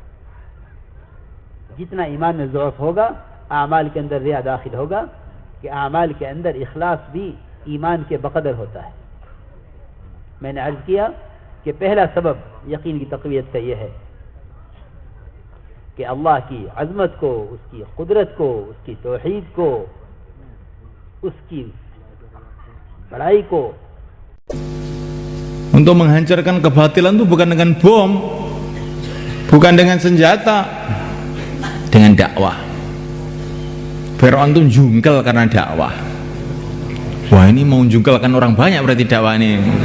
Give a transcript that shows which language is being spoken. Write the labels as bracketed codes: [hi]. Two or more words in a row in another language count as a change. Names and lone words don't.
[ur] جتنا ایمان میں ضعف ہوگا، اعمال کے اندر ریا داخل ہوگا، کہ اعمال کے اندر اخلاص بھی ایمان کے بقدر ہوتا ہے. میں نے عرض کیا کہ پہلا سبب یقین کی تقویت کا یہ ہے کہ اللہ کی عظمت کو، اس کی قدرت کو، اس کی توحید کو، اس کی بڑائی کو. [id] Untuk menghancurkan kebatilan itu bukan dengan bom, bukan dengan senjata, dengan dakwah. Fir'aun itu jungkel karena dakwah. Wah, ini mau jungkelkan orang banyak berarti dakwah ini.